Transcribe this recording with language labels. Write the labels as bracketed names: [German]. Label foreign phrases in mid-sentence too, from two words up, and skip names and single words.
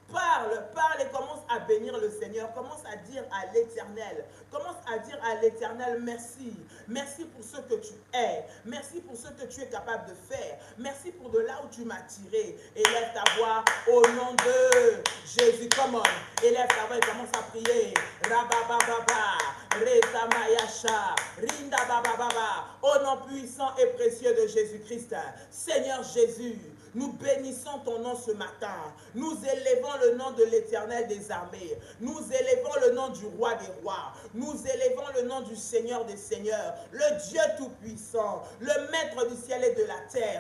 [French] Parle et commence à bénir le Seigneur. Commence à dire à l'Éternel. Commence à dire à l'Éternel merci. Merci pour ce que tu es. Merci pour ce que tu es capable de faire. Merci pour de là où tu m'as tiré. Élève ta voix au nom de Jésus. [English] Come on. [French] Élève ta voix et commence à prier. Rabababa. Reza Mayasha. Rinda Bababa. Au nom puissant et précieux de Jésus-Christ. Seigneur Jésus. Nous bénissons ton nom ce matin. Nous élevons le nom de l'Éternel des armées. Nous élevons le nom du roi des rois. Nous élevons le nom du Seigneur des seigneurs. Le Dieu tout-puissant, le maître du ciel et de la terre.